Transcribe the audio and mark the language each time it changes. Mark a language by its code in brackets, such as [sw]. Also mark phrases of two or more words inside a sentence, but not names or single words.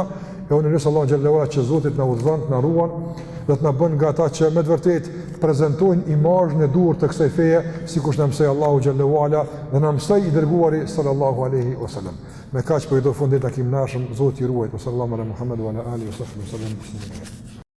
[sq] E unë lutem Allahun [ar] جل وعلا [sq] që Zoti na udhëzon, na ruan dhe të na bën nga ata që me të vërtetë prezantojnë imazhin e duhur të kësaj feje, sikur na mësoi Allahu [ar] جل وعلا [sq] dhe na mësoi i dërguari [ar] صلى الله عليه وسلم. [sq] Me kaq po i do fundit takim nashëm, Zoti ju ruaj. [ar] صلى الله على محمد وعلى آله وصحبه وسلم.